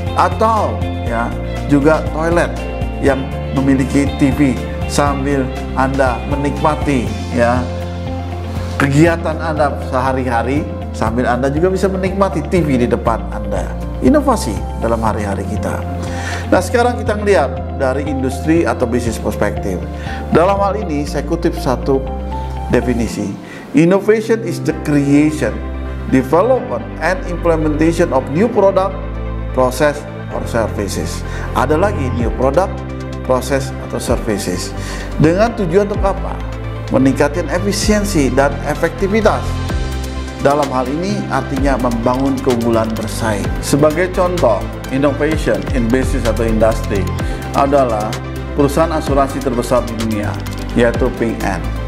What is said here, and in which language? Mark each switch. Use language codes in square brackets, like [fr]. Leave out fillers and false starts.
[id] Atau ya, juga toilet yang memiliki TV sambil Anda menikmati ya kegiatan Anda sehari-hari, sambil Anda juga bisa menikmati TV di depan Anda. Inovasi dalam hari-hari kita. Nah, sekarang kita melihat dari industri atau bisnis perspektif. Dalam hal ini saya kutip satu definisi. [en] Innovation is the creation, development, and implementation of new product, process, or services. [id] Ada lagi new product, process, atau services. Dengan tujuan untuk apa? Meningkatkan efisiensi dan efektivitas. Dalam hal ini artinya membangun keunggulan bersaing. Sebagai contoh, innovation in business atau industri adalah perusahaan asuransi terbesar di dunia, yaitu Ping An.